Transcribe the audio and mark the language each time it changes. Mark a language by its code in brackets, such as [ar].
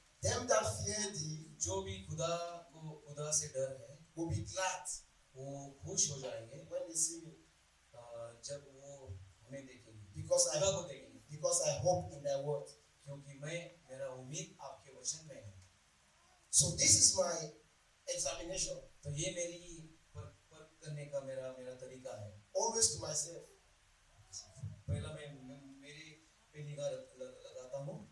[en] them that fear thee [hi] जो भी खुदा से डर है [en] will be glad [hi] वो खुश हो जाएंगे [en] when they see me, [hi] जब वो हमें देखेंगे, [en] because [hi] खुदा को देखेंगे, [en] I hope in thy word. [hi] क्योंकि मेरा उम्मीद आपके वचन में है। [en] So this is my examination, [hi] तो ये मेरी परख करने का मेरा तरीका है। [en] always to myself, [hi] पहला मैं मेरे पे निगाह लगाता हूँ,